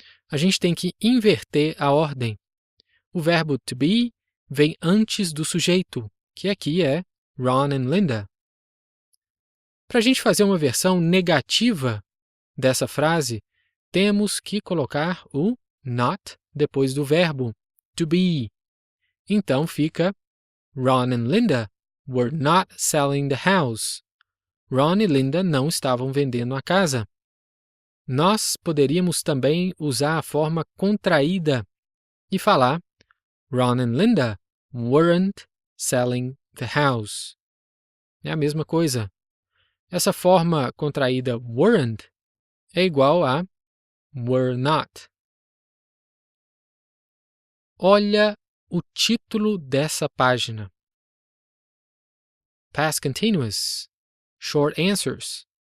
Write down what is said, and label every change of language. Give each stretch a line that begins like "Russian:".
Portuguese: A gente tem que inverter a ordem. O verbo to be vem antes do sujeito, que aqui é Ron and Linda. Para a gente fazer uma versão negativa dessa frase, temos que colocar o not depois do verbo to be. Então fica
English: Ron and Linda were not selling the house.
Portuguese: Ron e Linda não estavam vendendo a casa. Nós poderíamos também usar a forma contraída e falar
English: Ron and Linda weren't selling the house.
Portuguese: É a mesma coisa. Essa forma contraída weren't é igual a were not. Olha o título dessa página.
English: Past Continuous, Short Answers.